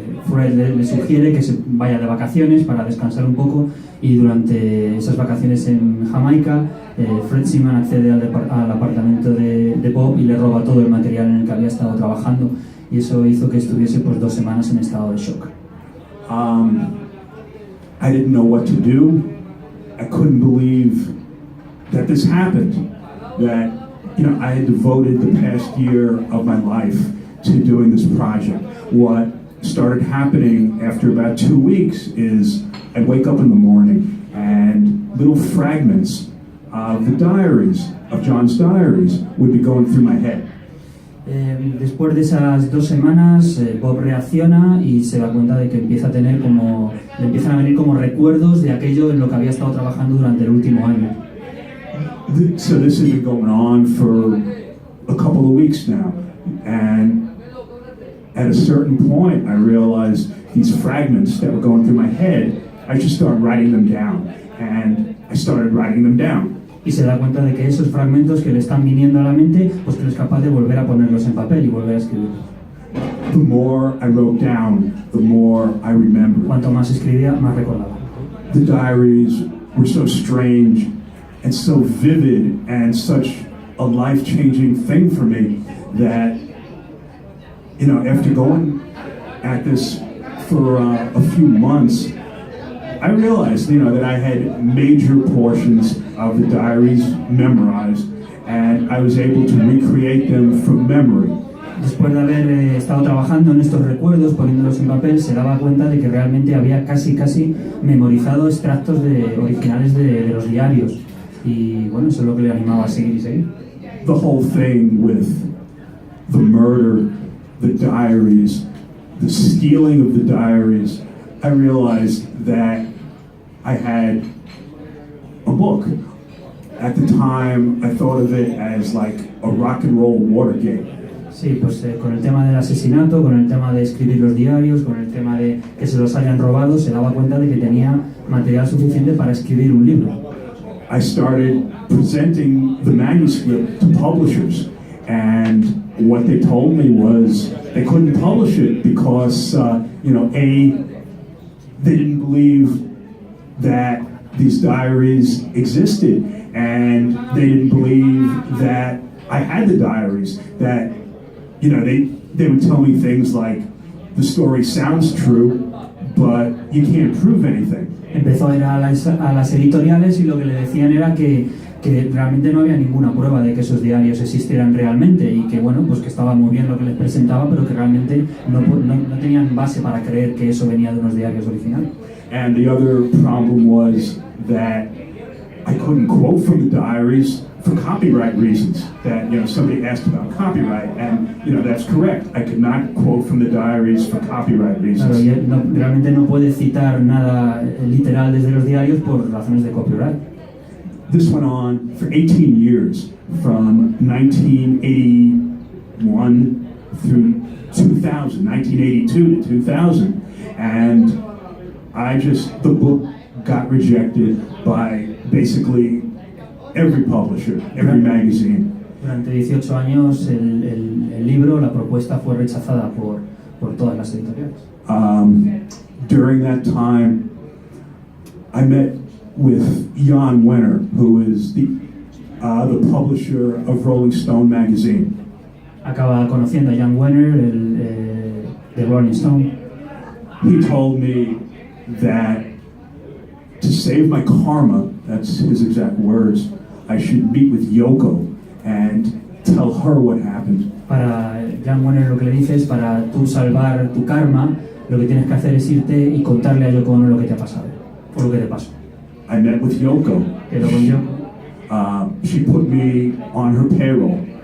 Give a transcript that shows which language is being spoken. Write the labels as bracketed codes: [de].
[es] Fred le sugiere que se vaya de vacaciones para descansar un poco, y durante esas vacaciones en Jamaica, Fred Seaman accede al apartamento de Bob y le roba todo el material en el que había estado trabajando, y eso hizo que estuviese 2 semanas en estado de shock. [en] I didn't know what to do. I couldn't believe that this happened, that I had devoted the past year of my life to doing this project. What started happening after about 2 weeks is I'd wake up in the morning and little fragments of the diaries, of John's diaries, would be going through my head. [es] Después de esas 2 semanas, Bob reacciona y se da cuenta de que le empiezan a venir como recuerdos de aquello en lo que había estado trabajando durante el último año. [en] So this has been going on for a couple of weeks now, and at a certain point I realized these fragments that were going through my head, I should start writing them down, and I started writing them down. [es] Y se da cuenta de que esos fragmentos que le están viniendo a la mente, pues que él es capaz de volver a ponerlos en papel y volver a escribirlos. [en] The more I wrote down, the more I remembered. [es] Cuanto más escribía, más recordaba. [en] The diaries were so strange and so vivid and such a life-changing thing for me that, after going at this for a few months, I realized, that I had major portions of the diaries memorized, and I was able to recreate them from memory. [es] Después de haber estado trabajando en estos recuerdos, poniéndolos en papel, se daba cuenta de que realmente había casi memorizado extractos originales de los diarios. Y bueno, eso es lo que le animaba a seguir y seguir. [en] The whole thing with the murder, the diaries, the stealing of the diaries, I realized that I had a book. At the time, I thought of it as like a rock and roll Watergate. [es] Sí, pues con el tema del asesinato, con el tema de escribir los diarios, con el tema de que se los hayan robado, se daba cuenta de que tenía material suficiente para escribir un libro. [en] I started presenting the manuscript to publishers, and what they told me was they couldn't publish it because, they didn't believe that these diaries existed, and they didn't believe that I had the diaries, that they would tell me things like, the story sounds true, but you can't prove anything. [es] Empezó a ir a las editoriales y lo que le decían era que realmente no había ninguna prueba de que esos diarios existieran realmente y que pues que estaba muy bien lo que les presentaba, pero que realmente no tenían base para creer que eso venía de unos diarios originales. [en] And the other problem was that I couldn't quote from the diaries for copyright reasons. That somebody asked about copyright, and that's correct. I could not quote from the diaries for copyright reasons. [es] Claro, realmente no puede citar nada literal desde los diarios por razones de copyright. [en] This went on for 18 years, from 1981 through 2000, 1982 to 2000, and the book got rejected by basically every publisher, every magazine. [es] Durante 18 años el libro, la propuesta fue rechazada por todas las editoriales. [en] During that time, I met with John Lennon, who is the publisher of Rolling Stone magazine. [es] Acaba conociendo a John Lennon, de Rolling Stone. [en] He told me that to save my karma, that's his exact words, I should meet with Yoko and tell her what happened. [es] Para John Lennon lo que le dice es, para tú salvar tu karma, lo que tienes que hacer es irte y contarle a Yoko Ono lo que te ha pasado, o lo que te pasó. [en] I met with Yoko. [es] Quedó con Yoko. [en] She put me on her payroll.